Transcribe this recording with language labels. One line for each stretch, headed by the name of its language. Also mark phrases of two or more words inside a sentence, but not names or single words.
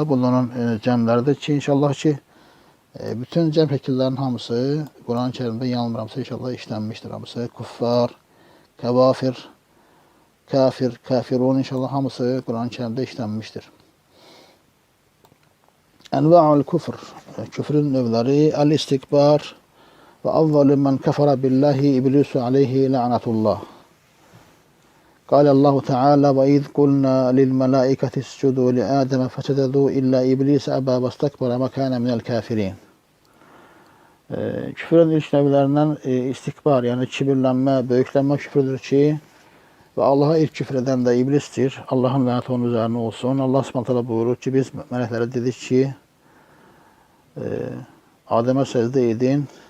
Azerbaijani: Bunların cəmləridir ki, inşallah ki, bütün cəm şəkillərinin hamısı Quran-ı Kərimdə yanılmıramsa inşallah işlənmişdir hamısı. Kuffar, kəvafir, kafir, kafirun inşallah hamısı Quran-ı Kərimdə işlənmişdir.
Arabic: أنواع الكفر,
Azerbaijani: küfrün növləri,
Arabic: el-istikbar və أول من كفر بالله إبليس عليه لعنة الله. قال الله تعالى وإذ قلنا للملائكة اسجدوا لآدم فسجدوا إلا إبليس أبى واستكبر وكان من الكافرين.
Azerbaijani: Küfrün ilk növlərindən istikbar, yəni kibirlənmə, böyüklənmə küfürdür ki, və Allaha ilk küfr edən də iblisdir. Allahın lənəti onun üzərinə olsun. Allah Subhanahu buyurur ki, biz mələklərə dedik ki, Adəmə səcdə edin.